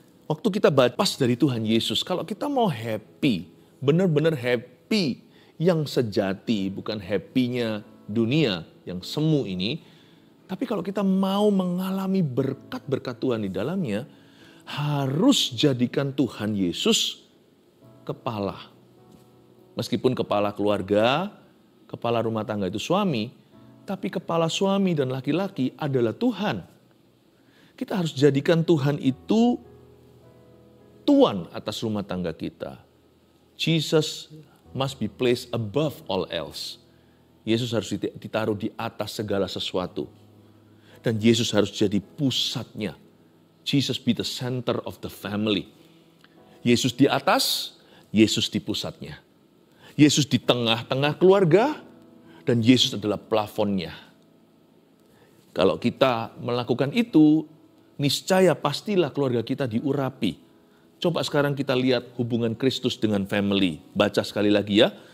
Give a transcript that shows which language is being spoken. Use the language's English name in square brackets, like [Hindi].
[Indonesian] Waktu kita baca pas dari Tuhan Yesus, kalau kita mau happy, benar-benar happy yang sejati, bukan happy-nya dunia yang semu ini, tapi kalau kita mau mengalami berkat-berkat Tuhan di dalamnya, harus jadikan Tuhan Yesus kepala. Meskipun kepala keluarga, kepala rumah tangga itu suami, tapi kepala suami dan laki-laki adalah Tuhan. Kita harus jadikan Tuhan itu tuan atas rumah tangga kita. [English] Jesus must be placed above all else. [Indonesian] Yesus harus ditaruh di atas segala sesuatu. Dan Yesus harus jadi pusatnya. [English] Jesus be the center of the family. [Indonesian] Yesus di atas, Yesus di pusatnya. Yesus di tengah-tengah keluarga, dan Yesus adalah plafonnya. Kalau kita melakukan itu, niscaya pastilah keluarga kita diurapi. Coba sekarang kita lihat hubungan Kristus dengan family. Baca sekali lagi ya.